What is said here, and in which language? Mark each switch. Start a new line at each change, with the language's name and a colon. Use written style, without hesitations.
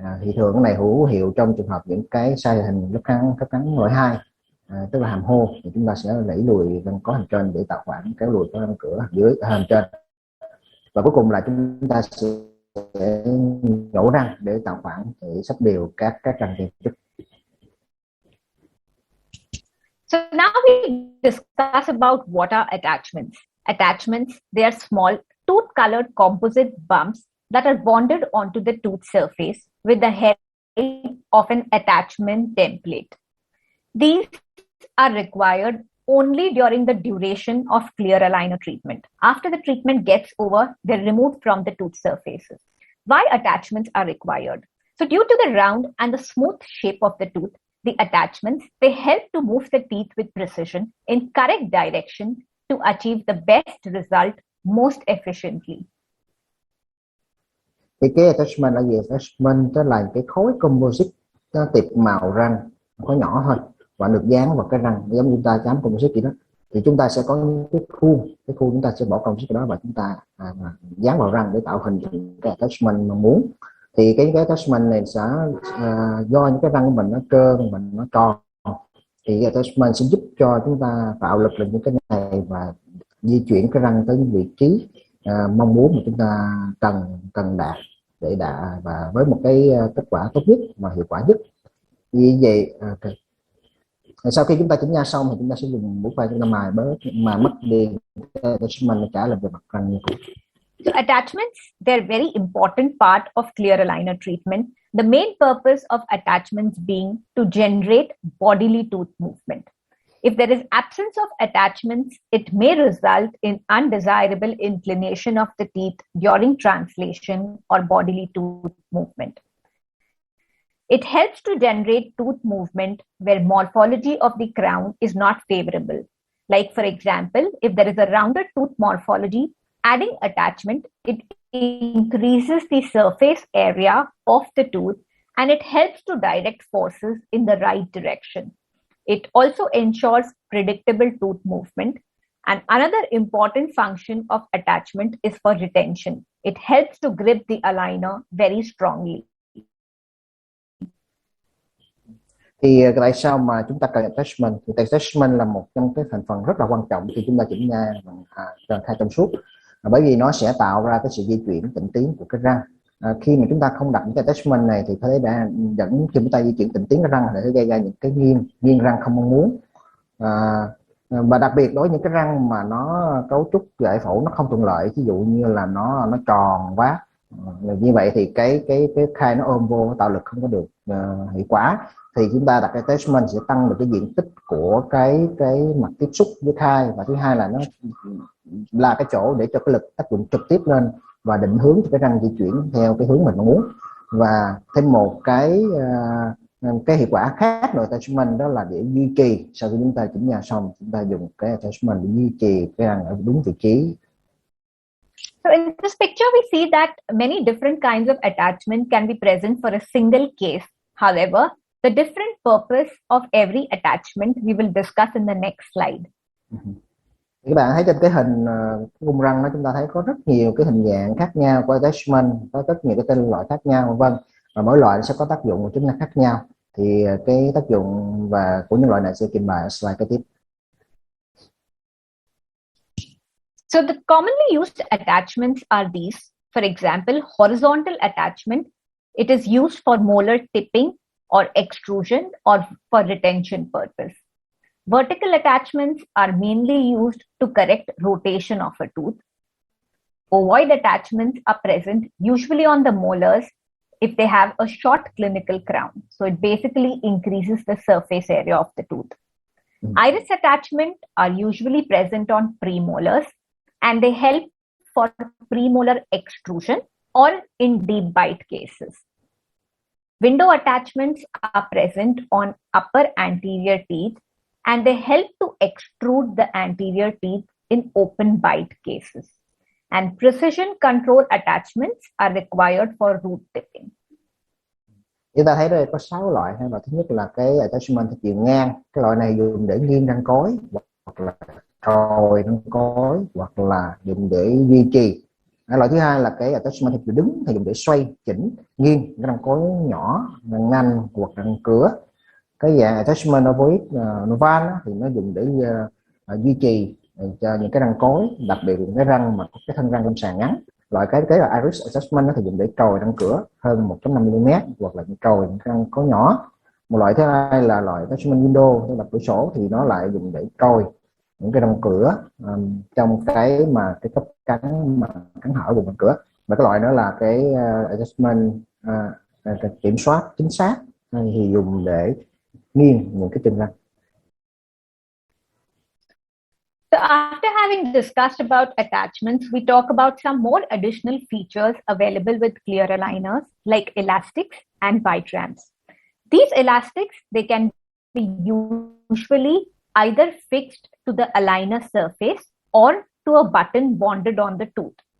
Vietnamese: Thì thường cái này hữu hiệu trong trường hợp những cái sai hình khớp cắn loại 2, tức là hàm hô, thì chúng ta sẽ đẩy lùi răng có hàm trên để tạo khoảng kéo lùi có răng cửa dưới hàm trên. Và cuối cùng là chúng ta sẽ nhổ răng để tạo khoảng để sắp đều các răng tiền chức.
English: So now we discuss about what are attachments. Attachments, they are small tooth-colored composite bumps that are bonded onto the tooth surface with the help of an attachment template. These are required only during the duration of clear aligner treatment. After the treatment gets over, they're removed from the tooth surfaces. Why attachments are required? So due to the round and the smooth shape of the tooth, the attachments, they help to move the teeth with precision in correct direction to achieve the best result most efficiently.
Vietnamese: Thì cái attachment là gì? Attachment đó là cái khối composite tiệp màu răng, khối nhỏ thôi và được dán vào cái răng, giống như chúng ta chám composite vậy đó. Thì chúng ta sẽ có những cái khuôn chúng ta sẽ bỏ composite đó và chúng ta dán vào răng để tạo hình cái attachment mong muốn. Thì cái attachment này sẽ do những cái răng của mình nó trơn, mình nó tròn, thì cái attachment sẽ giúp cho chúng ta tạo lực lên những cái này và di chuyển cái răng tới những vị trí mong muốn mà chúng ta cần đạt để đạt và với một cái kết quả tốt nhất mà hiệu quả nhất. Vì vậy sau khi chúng ta chỉnh nha xong thì chúng ta sẽ dùng bút phai chúng ta mài bớt mà mất đi attachment trả lại về mặt răng như cũ.
English: So attachments, they're very important part of clear aligner treatment. The main purpose of attachments being to generate bodily tooth movement. If there is absence of attachments, it may result in undesirable inclination of the teeth during translation or bodily tooth movement. It helps to generate tooth movement where morphology of the crown is not favorable. Like for example, if there is a rounded tooth morphology, adding attachment, it increases the surface area of the tooth and it helps to direct forces in the right direction. It also ensures predictable tooth movement. And another important function of attachment is for retention. It helps to grip the aligner very strongly.
Vietnamese: Thì tại sao mà chúng ta cần attachment? Thì attachment là một trong cái thành phần rất là quan trọng khi chúng ta chỉnh nha bằng khai trong suốt, bởi vì nó sẽ tạo ra cái sự di chuyển tịnh tiến của cái răng. Khi mà chúng ta không đặt những cái attachment này thì có thể đã dẫn khi chúng ta di chuyển tịnh tiến cái răng để gây ra những cái nghiêng răng không mong muốn. Và đặc biệt đối với những cái răng mà nó cấu trúc giải phẫu nó không thuận lợi, ví dụ như là nó tròn quá, như vậy thì cái khai nó ôm vô, tạo lực không có được hiệu quả, thì chúng ta đặt cái attachment sẽ tăng được cái diện tích của cái mặt tiếp xúc với khai, và thứ hai là nó là cái chỗ để cho cái lực tác dụng trực tiếp lên và định hướng cho cái răng di chuyển theo cái hướng mình mong muốn. Và thêm một cái hiệu quả khác nội attachment đó là để duy trì sau khi chúng ta chỉnh nha xong, chúng ta dùng cái attachment để duy trì cái răng ở đúng vị trí.
English: So in this picture we see that many different kinds of attachment can be present for a single case. However, the different purpose of every attachment we will discuss in the next slide.
Vietnamese: Các bạn thấy trên cái hình gung răng đó, chúng ta thấy có rất nhiều cái hình dạng khác nhau của attachment, có rất nhiều cái tên loại khác nhau, vân vân, và mỗi loại sẽ có tác dụng và chức năng khác nhau. Thì cái tác dụng và của những loại này sẽ trình bày ở slide kế tiếp.
English: So the commonly used attachments are these. For example, horizontal attachment, it is used for molar tipping or extrusion or for retention purpose. Vertical attachments are mainly used to correct rotation of a tooth. Ovoid attachments are present usually on the molars if they have a short clinical crown. So it basically increases the surface area of the tooth. Iris attachment are usually present on premolars, and they help for premolar extrusion or in deep bite cases. Window attachments are present on upper anterior teeth, and they help to extrude the anterior teeth in open bite cases. And precision control attachments are required for root tipping.
Vietnamese: Chúng ta thấy đây có 6 loại. Loại thứ nhất là cái attachment theo chiều ngang. Cái loại này dùng để nghiêng răng cối, hoặc là trồi răng cối, hoặc là dùng để duy trì. Loại thứ hai là cái attachment theo chiều đứng, thì dùng để xoay, chỉnh, nghiêng cái răng cối nhỏ, răng nanh hoặc răng cửa. Cái dạng attachment ovoid noval thì nó dùng để duy trì cho những cái răng cối, đặc biệt là những cái răng mà có cái thân răng lâm sàng ngắn. Loại cái là iris attachment thì dùng để trồi răng cửa hơn 1.5 mm hoặc là trồi răng cối nhỏ. Một loại thứ hai là loại attachment window, tức là cửa sổ, thì nó lại dùng để trồi những cái răng cửa trong cái cấp cắn hở vùng răng cửa. Và cái loại đó là cái attachment kiểm soát chính xác, thì dùng để nghiêng những cái chân răng.
English: So after having discussed about attachments, we talk about some more additional features available with clear aligners like elastics and bite ramps. These elastics, they can be usually either fixed to the aligner surface or to a button bonded on the tooth.